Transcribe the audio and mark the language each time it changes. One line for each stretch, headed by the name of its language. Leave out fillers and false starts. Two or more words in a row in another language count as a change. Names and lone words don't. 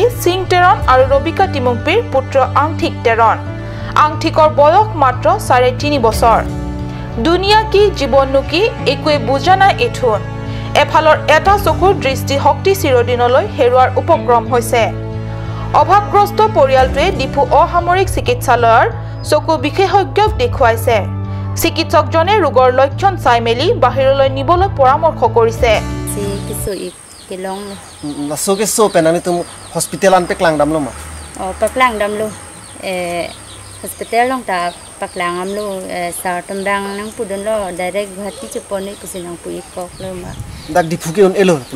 Assamese: সিং টেৰণ আৰু ৰবিকা টিমুংপিৰ পুত্ৰ আংঠিক টেৰণ আংঠিকৰ বয়স মাত্ৰ 3.5 বছৰ দুনিয়া কি জীৱননো কি একোৱে বুজা নাই এথুন এফালৰ এটা চকুৰ দৃষ্টি শক্তি চিৰদিনলৈ হেৰুৱাৰ উপক্ৰম হৈছে অভাৱগ্ৰস্ত পৰিয়ালটোৱে ডিফু অসামৰিক চিকিৎসালয়ৰ চকু বিশেষজ্ঞক দেখুৱাইছে চিকিৎসকজনে ৰোগৰ লক্ষণ চাই মেলি বাহিৰলৈ নিবলৈ পৰামৰ্শ কৰিছে
Karbi: Lasoke so penani tum hospital an peklang damlo ma. Oh peklang damlo. Hospital long ta peklang amlo sa tembang nang pudon lo direct Guwahati chuponi kusinang pui kok lo ma. Dak dipuki on elo pula.